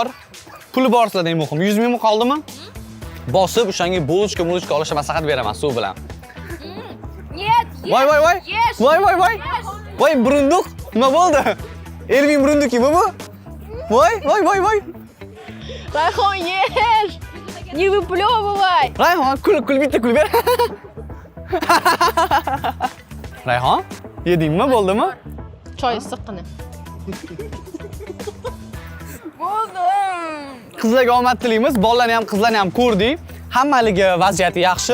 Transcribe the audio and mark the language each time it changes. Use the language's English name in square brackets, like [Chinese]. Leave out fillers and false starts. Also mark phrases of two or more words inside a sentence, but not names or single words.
[Uzbek] Puli bor sizlarda eng muhim. 100 ming qoldimi? Bosib o'shanga bulочка olishga maslahat beraman suv bilan. [Russian] Нет, [Uzbek] Voy. Voy, burunduq. Nima bo'ldi? Elvin burunduki bu? Voy. Rayhon, [Russian] ешь. Не выплевывай. [Uzbek] Rayhon, kul bitta kul ber. Rayhon, yedingmi, bo'ldimi? Choy issiqqina. Qizlarga omad tilaymiz. Bolalarni ham, qizlarni ham ko'rdik. Hammaligi vaziyati yaxshi.